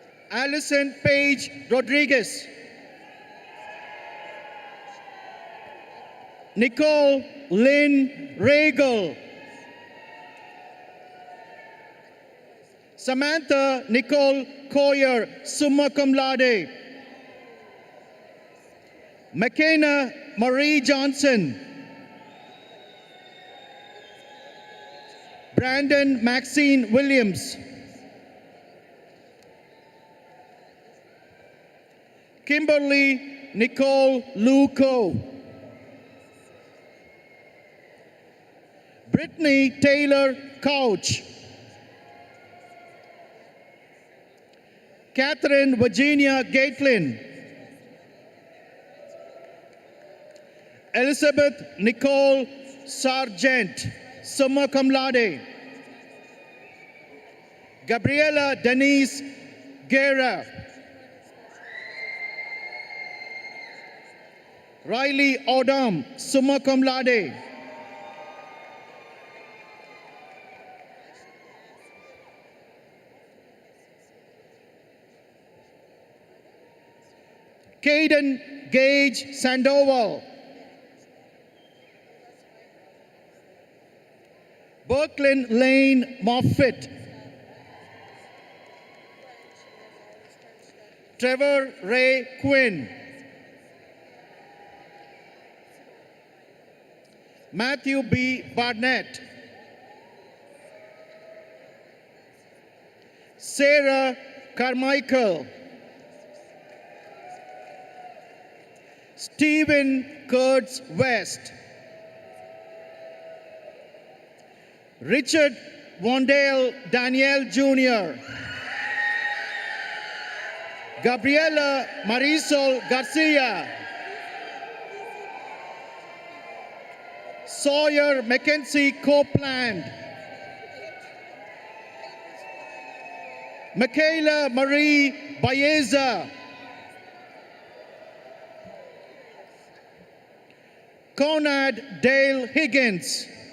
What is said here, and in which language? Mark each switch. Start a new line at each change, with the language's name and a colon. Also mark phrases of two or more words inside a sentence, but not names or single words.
English: Allison Page Rodriguez. Nicole Lynn Regal. Samantha Nicole Coyer,
Latin: summa cum laude.
English: McKenna Marie Johnson. Brandon Maxine Williams. Kimberly Nicole Luco. Brittany Taylor Couch. Catherine Virginia Gatelin. Elizabeth Nicole Sargent,
Latin: summa cum laude.
English: Gabriela Denise Guerra. Riley Odom,
Latin: summa cum laude.
English: Caden Gage Sandoval. Brooklyn Lane Moffitt. Trevor Ray Quinn. Matthew B. Barnett. Sarah Carmichael. Stephen Kurtz West. Richard Wondale Daniel Jr. Gabriela Marisol Garcia. Sawyer Mackenzie Copeland. Michaela Marie Baeza. Conrad Dale Higgins.